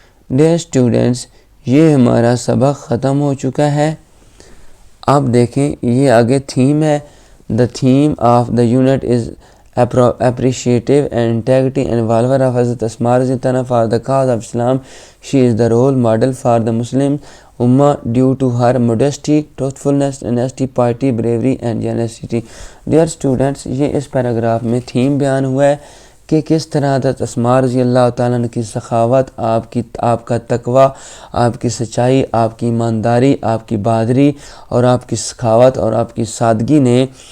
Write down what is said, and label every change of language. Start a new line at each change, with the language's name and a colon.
Urdu: Dear students, یہ ہمارا سبق ختم ہو چکا ہے۔ اب دیکھیں یہ آگے تھیم ہے۔
English: The theme of the unit is appreciative and integrity and follower of Hazrat Asma رضی اللہ عنہ for the cause of Islam. She is the role model for the Muslim Ummah due to her modesty, truthfulness, honesty, piety, bravery and generosity.
Urdu: Dear students، یہ اس paragraph میں theme بیان ہوا ہے کہ کس طرح حضرت اسماء رضی اللہ تعالیٰ عنہ کی سخاوت، آپ کا تقوی، آپ کی سچائی، آپ کی ایمانداری، آپ کی بہادری اور آپ کی سخاوت اور آپ کی سادگی نے